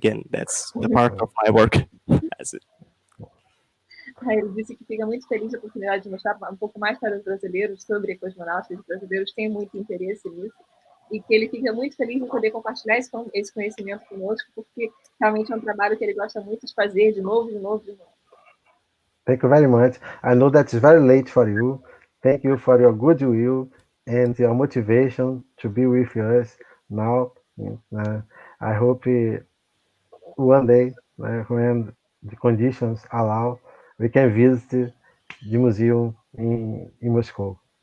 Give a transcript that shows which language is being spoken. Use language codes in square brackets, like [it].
[en] That's the part of my work. [pt] Ele disse que fica muito feliz da oportunidade de mostrar um pouco mais para os brasileiros sobre a cosmonáutica. Os brasileiros têm muito interesse nisso, e que ele fica muito feliz em poder compartilhar esse conhecimento conosco, porque realmente é um trabalho que ele gosta muito de fazer de novo. [en] Thank you very much. I know that it's very late for you. Thank you for your goodwill and your motivation to be with us now. I hope one day, when the conditions allow, we can visit the museum in Moscow.